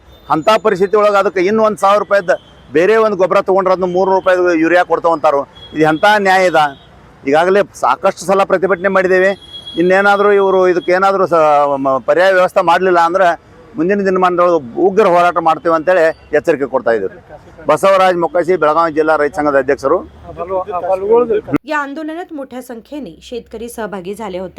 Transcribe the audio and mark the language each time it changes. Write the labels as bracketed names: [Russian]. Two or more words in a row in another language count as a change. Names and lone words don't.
[Kannada] ಅಂಥ ಪರಿಸ್ಥಿತಿ ಒಳಗೆ ಅದಕ್ಕೆ ಇನ್ನೂ 1000 ರೂಪಾಯಿದ್ದು ಬೇರೆ ಒಂದು ಗೊಬ್ಬರ ತೊಗೊಂಡ್ರೆ ಅದನ್ನು 300 ರೂಪಾಯಿದು ಯೂರಿಯಾ ಕೊಡ್ತಾವಂತಾರೋ. ಇದು ಎಂಥ ನ್ಯಾಯ ಇದೆ? ಈಗಾಗಲೇ ಸಾಕಷ್ಟು ಸಲ ಪ್ರತಿಭಟನೆ ಮಾಡಿದ್ದೇವೆ. ಇನ್ನೇನಾದರೂ ಇವರು ಇದಕ್ಕೇನಾದರೂ ಪರ್ಯಾಯ ವ್ಯವಸ್ಥೆ ಮಾಡಲಿಲ್ಲ ಅಂದ್ರೆ ಮುಂದಿನ ದಿನಮಾನದೊಳಗೆ ಉಗ್ರ ಹೋರಾಟ ಮಾಡ್ತೀವಿ ಅಂತೇಳಿ ಎಚ್ಚರಿಕೆ ಕೊಡ್ತಾ ಇದ್ದೀವಿ. [Marathi] बसवराज मोकाशी, बेळगाव जिल्हा रैत संघाचे अध्यक्षರು. या आंदोलनात मोठ्या संख्येने शेतकरी सहभागी झाले होते.